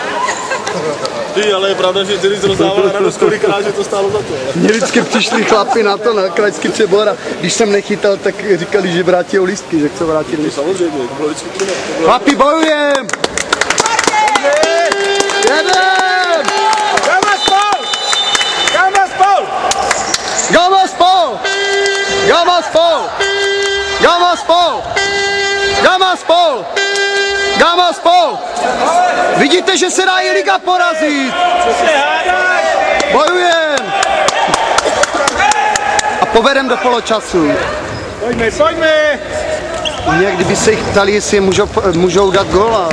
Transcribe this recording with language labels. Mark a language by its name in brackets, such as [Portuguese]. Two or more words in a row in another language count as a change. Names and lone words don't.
[Czech] Ty, ale je pravda, že ty jsi rozdával radost kolikrát, že to stálo za to. Mně vždycky přišli chlapi na to, na Krajský Přebor a když jsem nechytal, tak říkali, že vrátí lístky, že chce vrátit lístky. Samozřejmě, to bylo vždycky plné. Chlapi, bojujem! Jedem! Gama spol! Gama spol! Gama spol! Gama spol! Gama spol! Gama spol! Gama spol! Vidíte, že se dá i liga porazit! Co se hádáš? Bojujem! A povedem do poločasu. Pojďme! Nějak kdyby se jich ptali, jestli můžou dát góla.